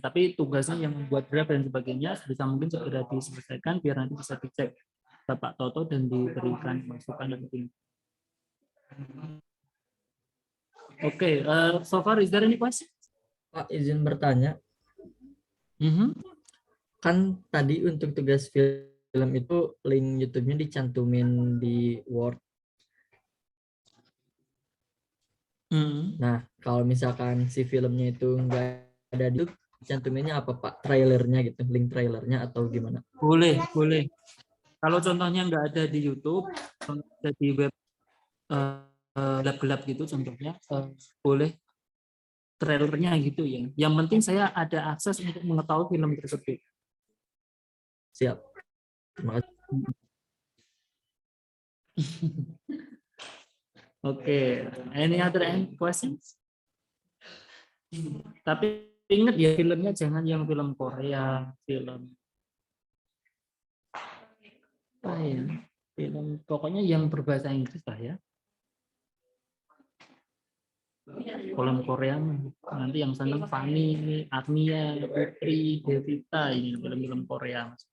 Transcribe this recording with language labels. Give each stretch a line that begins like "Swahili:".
Indonesian: Tapi tugasnya yang membuat draft dan sebagainya sebisa mungkin segera diselesaikan biar nanti bisa dicek Bapak Toto dan diberikan masukan dan opini.
English: Oke, so far is there any question?
Indonesian: Pak, izin bertanya. Kan tadi untuk tugas film itu link YouTube-nya dicantumin di Word. Nah, kalau misalkan si filmnya itu nggak ada di YouTube, cantuminnya apa Pak? Trailernya gitu, link trailernya atau gimana? Boleh. Kalau contohnya nggak ada di YouTube, ada di web gelap-gelap gitu contohnya, boleh trailernya gitu ya. Yang penting saya ada akses untuk mengetahui film tersebut. Siap. Terima kasih.
English: Oke, any other questions?
Indonesian: Tapi ingat ya, filmnya jangan yang film Korea, film apa ya, film pokoknya yang berbahasa Inggris lah ya. Film Korea nanti yang seneng Fani, Agnia, Putri, Devita, ini film-film Korea.